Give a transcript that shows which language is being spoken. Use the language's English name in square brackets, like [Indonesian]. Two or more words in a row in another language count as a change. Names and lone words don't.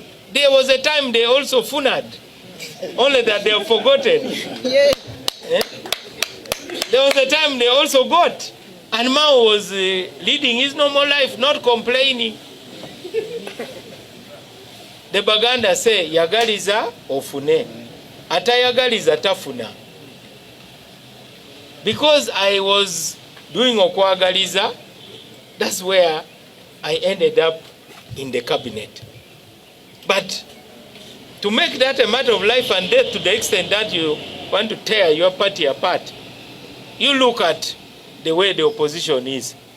[English] There was a time they also funad, only that they have forgotten. There was a time they also got. And Mao was leading his normal life, not complaining. The Baganda say, [Ganda] yagaliza ofune, atayagaliza tafuna. [English] Because I was doing okwagaliza, that's where I ended up in the cabinet. But to make that a matter of life and death to the extent that you want to tear your party apart, you look at the way the opposition is.